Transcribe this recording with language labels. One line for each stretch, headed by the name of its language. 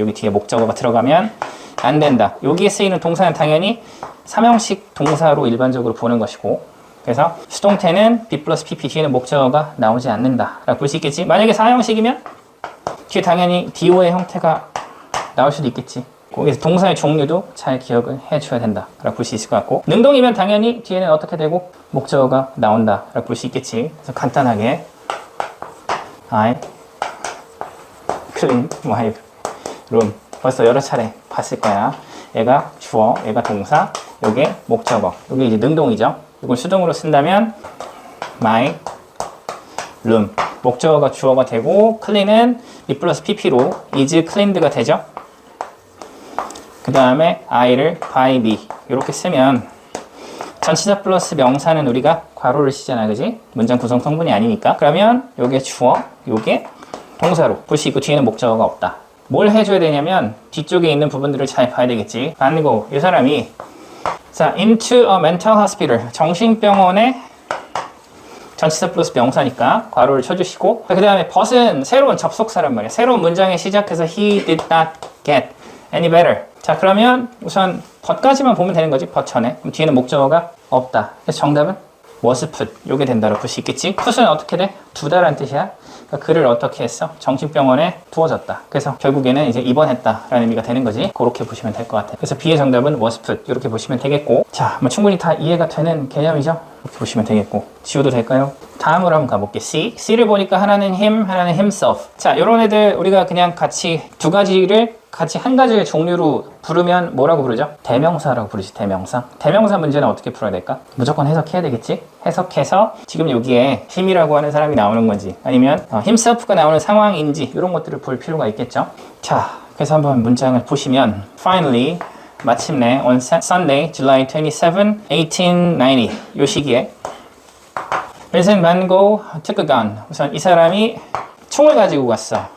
Korean: 여기 뒤에 목적어가 들어가면 안 된다. 여기에 쓰이는 동사는 당연히 삼형식 동사로 일반적으로 보는 것이고, 그래서 수동태는 B 플러스 PP 뒤에는 목적어가 나오지 않는다라고 볼 수 있겠지. 만약에 사형식이면 뒤에 당연히 DO의 형태가 나올 수도 있겠지. 그래서 동사의 종류도 잘 기억을 해줘야 된다라고 볼 수 있을 것 같고, 능동이면 당연히 뒤에는 어떻게 되고 목적어가 나온다라고 볼 수 있겠지. 그래서 간단하게
English: I clean my room.
Korean: 벌써 여러 차례 봤을 거야. 얘가 주어, 얘가 동사, 요게 목적어. 요게 이제 능동이죠. 이걸 수동으로 쓴다면
English: my room.
Korean: 목적어가 주어가 되고, clean은 B 플러스 PP로
English: is cleaned
Korean: 가 되죠. 그 다음에 I를
English: by me
Korean: 이렇게 쓰면 전치사 플러스 명사는 우리가 괄호를 쓰잖아, 그지? 문장 구성 성분이 아니니까. 그러면 요게 주어, 요게 동사로 볼 수 있고 뒤에는 목적어가 없다. 뭘 해줘야 되냐면 뒤쪽에 있는 부분들을 잘 봐야 되겠지. 반고 이 사람이 자,
English: into a mental hospital,
Korean: 정신병원에 전치사 플러스 명사니까 괄호를 쳐주시고, 그 다음에 but은 새로운 접속사란 말이야. 새로운 문장에 시작해서
English: he did not get any better.
Korean: 자, 그러면 우선 but까지만 보면 되는 거지. but 전에. 그럼 뒤에는 목적어가 없다. 그래서 정답은
English: was put.
Korean: 요게 된다고 볼 수 있겠지. put은 어떻게 돼? 두다라는 뜻이야. 그러니까 그를 어떻게 했어? 정신병원에 두어졌다. 그래서 결국에는 이제 입원했다라는 의미가 되는 거지. 그렇게 보시면 될 것 같아요. 그래서 B의 정답은
English: was put
Korean: 이렇게 보시면 되겠고, 자, 뭐 충분히 다 이해가 되는 개념이죠. 이렇게 보시면 되겠고, 지워도 될까요? 다음으로 한번 가볼게요. C를 보니까 하나는 him, 하나는 himself. 자, 이런 애들 우리가 그냥 같이 두 가지를 같이 한 가지의 종류로 부르면 뭐라고 부르죠? 대명사라고 부르지. 대명사. 대명사 문제는 어떻게 풀어야 될까? 무조건 해석해야 되겠지? 해석해서 지금 여기에 him이라고 하는 사람이 나오는 건지 아니면 himself가 나오는 상황인지 이런 것들을 볼 필요가 있겠죠? 자, 그래서 한번 문장을 보시면
English: Finally,
Korean: 마침내
English: on Sunday, July 27, 1890
Korean: 이 시기에
English: Vincent van Gogh took a gun.
Korean: 우선 이 사람이 총을 가지고 갔어.